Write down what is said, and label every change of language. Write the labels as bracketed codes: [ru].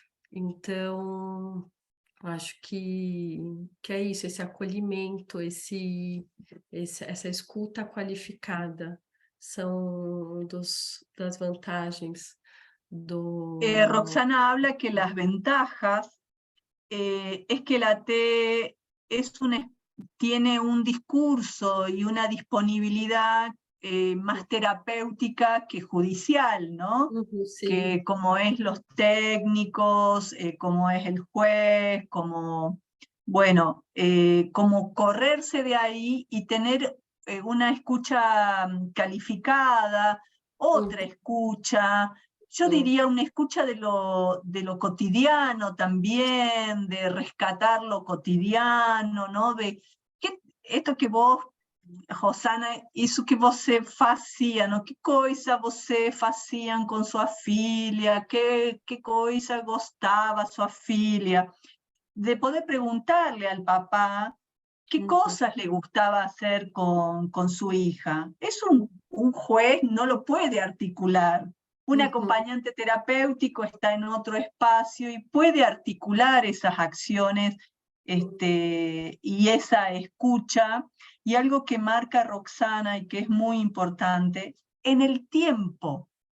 [pt] Então, acho que é isso, esse acolhimento, essa escuta qualificada são das vantagens do... [es] Roxana habla que las ventajas es que la T tiene un discurso y una disponibilidad más terapéutica que judicial, ¿no? [pt] Sim. [es] Que como es los técnicos, como es el juez, como, bueno, como correrse de ahí y tener una escucha calificada, otra escucha, yo diría una escucha de lo cotidiano también, de rescatar lo cotidiano, ¿no? De esto que vos, Rosana, [pt] isso que você fazia, [es] ¿no? [pt] Que coisa você faziam com sua filha, [es] que coisa gostava sua filha, de poder preguntarle al papá qué cosas le gustaba hacer con su hija. Eso un juez no lo puede articular. Un acompañante terapéutico está en otro espacio y puede articular esas acciones y esa escucha. Y algo que marca Roxana y que es muy importante, en el tiempo.